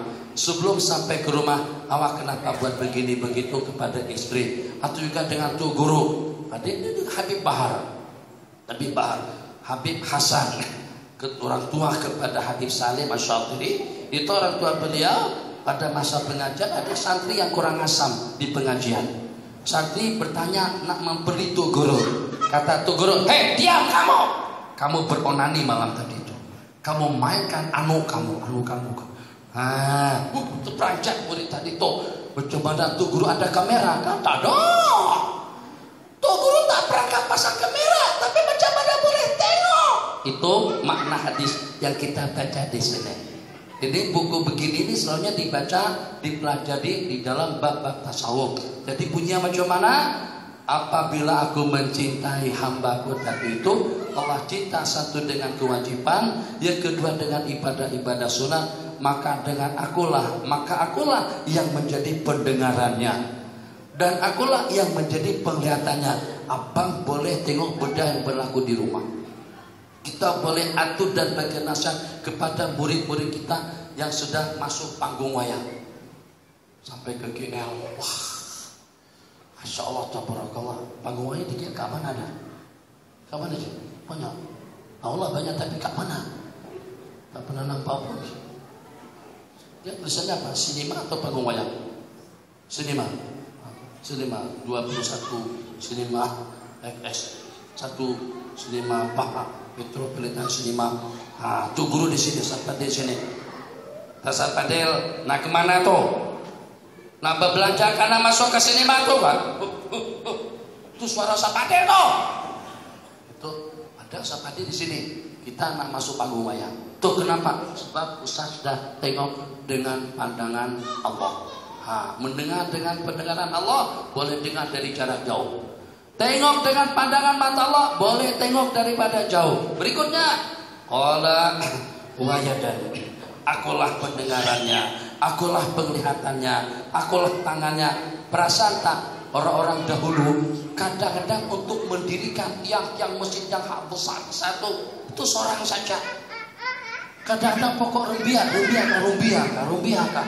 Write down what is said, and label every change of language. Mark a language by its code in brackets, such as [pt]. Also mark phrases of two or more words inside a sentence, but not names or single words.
[ms] Sebelum sampai ke rumah, awak kenapa buat begini begitu kepada istri, atau juga dengan tuh guru, Habib Bahar, Habib Hasan, orang tua kepada Habib Salim Asy-Syatiri. Itu orang tua beliau pada masa pengajian ada santri yang kurang asam di pengajian. Santri bertanya nak memberi tu guru. Kata tu guru, hei diam kamu. Kamu beronani malam tadi itu. Kamu mainkan anu kamu. Itu peranjat murid tadi tu. Bercoba dan tu guru ada kamera. Kata dong. Tu guru tak perangkat pasang kamera, tapi macam mana boleh tengok? Itu makna hadis yang kita baca di sini. Jadi buku begini ini selalunya dibaca, dipelajari di dalam bab-bab tasawuf. Jadi bunyinya macam mana? Apabila aku mencintai hambaku tadi itu, Allah cinta satu dengan kewajiban, yang kedua dengan ibadah-ibadah sunat, maka akulah yang menjadi pendengarannya, dan akulah yang menjadi penglihatannya. Abang boleh tengok benda yang berlaku di rumah. Kita boleh atur dan bagi nasihat kepada murid-murid kita yang sudah masuk panggung wayang sampai ke KL. [ar] Wah, ما شاء الله، تبارك الله. [ms] Panggung wayang di KL kat mana ada? Kat mana je? Banyak. Allah banyak tapi kat mana? Tak pernah nampak pun. Dia tulisannya apa? Sinema atau panggung wayang? Sinema. 21 sinema FS 1 sinema Bapak Metropolitan Cinema. Tuh guru di sini, Satpadel sini. Satpadel, nak kemana tuh? Nak berbelanja karena masuk ke sinema tuh kan? Itu suara Satpadel tuh. Itu ada Satpadel di sini. Kita nak masuk panggung wayang. Tuh kenapa? Sebab Ustaz sudah tengok dengan pandangan Allah. Mendengar dengan pendengaran Allah, boleh dengar dari jarak jauh. Tengok dengan pandangan mata Allah, boleh tengok daripada jauh. Berikutnya, [ar] قال ويدا. [ms] Akulah pendengarannya, akulah penglihatannya, akulah tangannya. Perasaan tak orang-orang dahulu kadang-kadang untuk mendirikan yang masjid yang besar satu itu seorang saja. Kadang-kadang pokok rubiah kah?